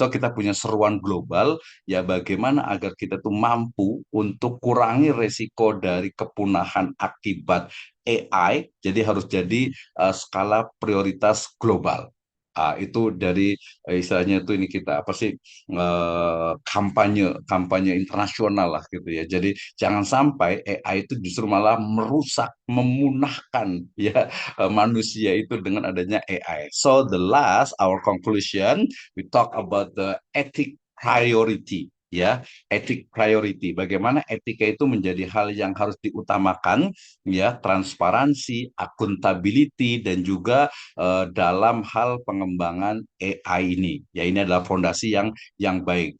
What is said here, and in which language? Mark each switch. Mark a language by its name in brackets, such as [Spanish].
[Indonesian] So kita punya seruan global ya bagaimana agar kita tuh mampu untuk kurangi resiko dari kepunahan akibat AI, jadi harus jadi skala prioritas global. Itu dari istilahnya itu ini kita apa sih kampanye kampanye internasional lah gitu ya. Jadi jangan sampai AI itu justru malah merusak, memunahkan ya manusia itu dengan adanya AI. [English] So the last our conclusion we talk about the ethic priority ya, ethic priority. [Indonesian] Bagaimana etika itu menjadi hal yang harus diutamakan ya, transparansi, akuntability dan juga dalam hal pengembangan AI ini. Ya ini adalah fondasi yang baik.